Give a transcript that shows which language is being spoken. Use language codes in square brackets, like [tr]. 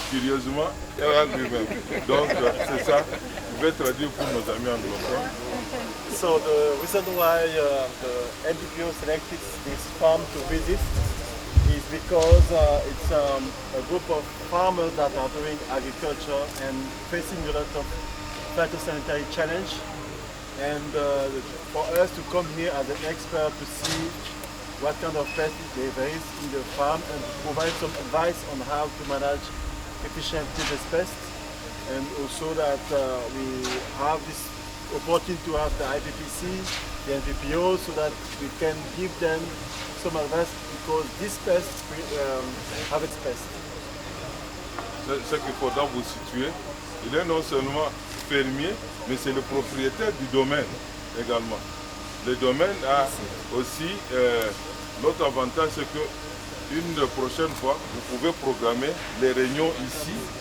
[fr] Curieusement, lui-même. Donc c'est ça, je vais traduire pour nos amis anglophones. [en] So the reason why the NPPO selected this farm to visit is because it's a group of farmers that are doing agriculture and facing a lot of phytosanitary challenge. And for us to come here as an expert to see what kind of pests there is in the farm and to provide some advice on how to manage efficiently this pest. And also that we have this opportunity to have the IPPC, the NPPO, so that we can give them some advice because this pest have its pest. [fr] Ce qu'il faudra vous situer, il est non seulement fermier, mais c'est le propriétaire du domaine également. Le domaine a aussi l'autre avantage, c'est que une prochaine fois, vous pouvez programmer les réunions ici.